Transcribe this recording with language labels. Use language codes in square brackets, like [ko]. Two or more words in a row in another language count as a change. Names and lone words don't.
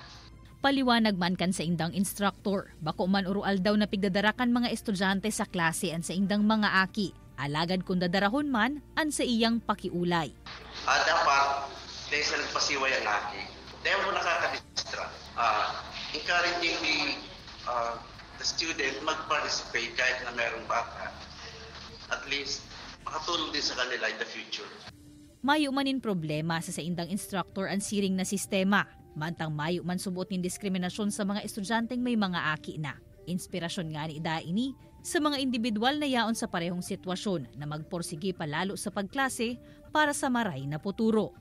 [bik] Paliwanag man kan sa indang instructor, bako man urual daw na pigdadarakan mga estudyante sa klase an sa indang mga aki. Alagad kung dadarahon man, an sa iyang pakiulay. Dapat, dahil sa nagpasiway ang aki, dahil mo nakakadistra, [en] encouraging the student mag-participate [tl] kahit na mayroong baka. [en] At least, [tl] makatulong din sa kanila [en] in the future. [bik] Mayo manin problema sa indang instructor ang siring na sistema. Mantang mayo man subot ng diskriminasyon sa mga estudyanteng may mga aki na. Inspirasyon nga ni Ida ini sa mga individual na yaon sa parehong sitwasyon na magporsige palalo sa pagklase para sa maray na futuro.